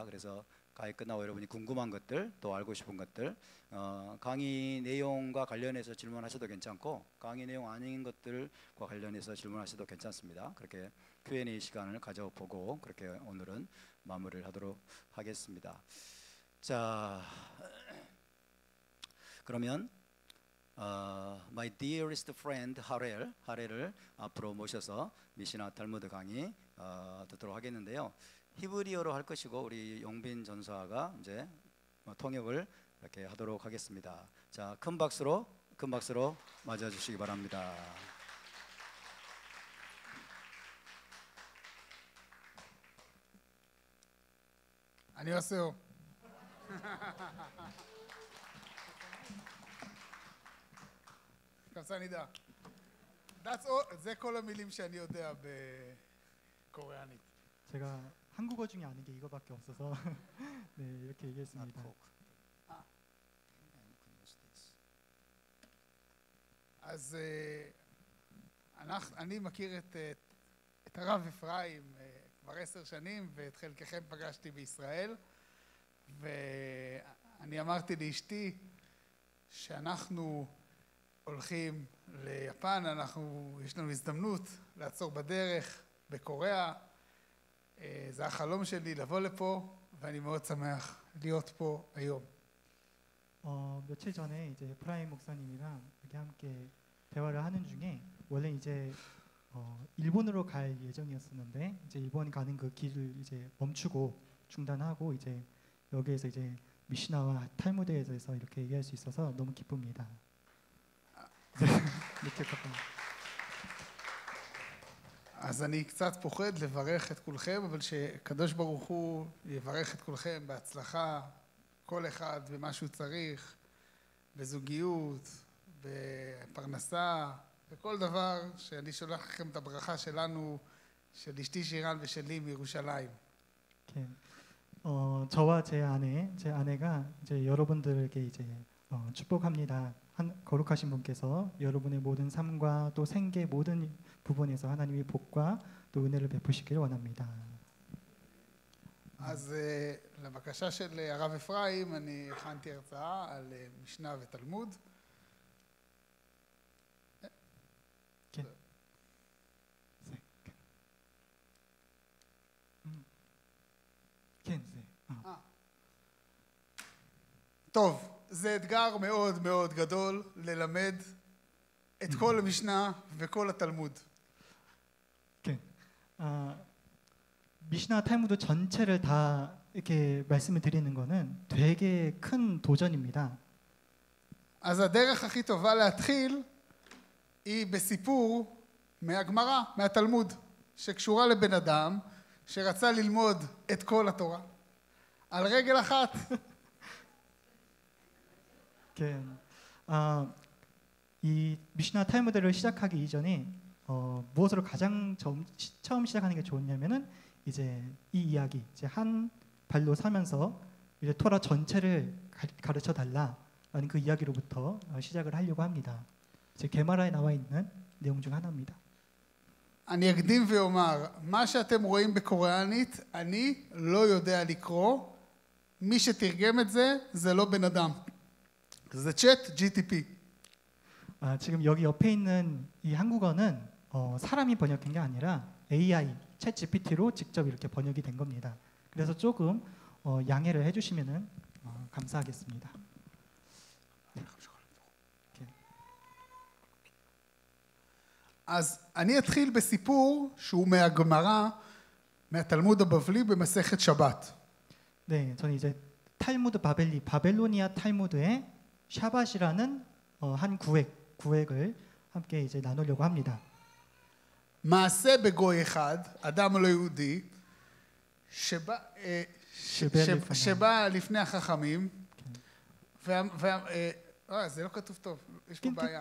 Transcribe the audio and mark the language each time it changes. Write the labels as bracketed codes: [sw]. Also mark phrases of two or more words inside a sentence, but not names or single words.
[ko] 그래서 강의 끝나고 여러분이 궁금한 것들 또 알고 싶은 것들 강의 내용과 관련해서 질문하셔도 괜찮고 강의 내용 아닌 것들과 관련해서 질문하셔도 괜찮습니다. 그렇게 Q&A 시간을 가져보고 그렇게 오늘은 마무리를 하도록 하겠습니다. 자, 그러면 [en] My dearest friend [ko] 하렐을 앞으로 모셔서 미시나 탈무드 강의 듣도록 하겠는데요. 히브리어로 할 것이고 우리 용빈 전사가 이제 통역을 이렇게 하도록 하겠습니다. 자, 큰 박수로 맞아 주시기 바랍니다. 안녕하세요. 감사합니다. [he] זה כל המילים שאני יודע בקוריאנית. [ko] 제가 한국어 중에 아는 게 이거밖에 없어서 네, 이렇게 얘기했습니다. [he] אז אני מכיר את הרב אפרים כבר 10 שנים ואת חלקכם פגשתי בישראל ואני אמרתי לאשתי שאנחנו הולכים ליפן, יש לנו הזדמנות לעצור בדרך בקוריאה. זה החלום שלי לבוא לפה ואני מאוד שמח להיות פה היום. [ko] 며칠 전에 이제 프라임 목사님이랑 이렇게 함께 대화를 하는 중에 원래 이제 일본으로 갈 예정이었었는데 이제 일본 가는 그 길을 이제 멈추고 중단하고 이제 여기에서 이제 미시나와 탈무드에 대해서 이렇게 얘기할 수 있어서 너무 기쁩니다. [he] אז אני קצת פוחד לברך את כולכם, אבל שקדוש ברוך הוא יברך את כולכם בהצלחה, כל אחד במה שהוא צריך, בזוגיות, בפרנסה, בכל דבר שאני שולח לכם את הברכה שלנו, של אשתי שירן ושלי מירושלים. כן. [ko] 저와 제 아내가 이제 여러분들에게 이제 축복합니다. 거룩하신 분께서 여러분의 모든 삶과 또 생계 모든 부분에서 하나님의 복과 또 은혜를 베푸시기를 원합니다. [he] אז לבקשה של הרב אפרים, אני הכנתי הרצאה על משנה ותלמוד. כן. כן, זה. טוב, זה אתגר מאוד מאוד גדול ללמד את כל המשנה וכל התלמוד. כן. [ko] 미시나 탈무드 전체를 다 이렇게 말씀을 드리는 거는 되게 큰 도전입니다. [he] אז הדרך הכי טובה להתחיל היא בסיפור מהגמרא, מהתלמוד, שקשורה לבן אדם שרצה ללמוד את כל התורה על רגל אחת. כן. [ko] 이 미시나 탈무드를 시작하기 이전에 무엇으로 가장 처음 시작하는 게 좋냐면은 이제 이 이야기, 이제 한 발로 서면서 이제 토라 전체를 가르쳐 달라라는 그 이야기로부터 시작을 하려고 합니다. 이제 게마라에 나와 있는 내용 중 하나입니다. [he] אני אקדים ואומר, מה שאתם רואים בקוריאנית, אני לא יודע לקרוא. מי שתרגם את זה, זה לא בן אדם. זה צ'אט GTP. [ko] 지금 여기 옆에 있는 이 한국어는 사람이 번역한 게 아니라 AI, 챗 GPT로 직접 이렇게 번역이 된 겁니다. 그래서 조금 양해를 해주시면은 감사하겠습니다. [he] אז אני אתחיל בסיפור שהוא מהגמרא, מהתלמוד הבבלי במסכת שבת. [ko] 네, 저는 이제 탈무드 바벨로니아 탈무드의 샤밧이라는 한 구획을 함께 이제 나누려고 합니다. [he] מעשה בגוי אחד, אדם לא יהודי, שבא לפני החכמים, זה לא כתוב טוב, יש פה בעיה.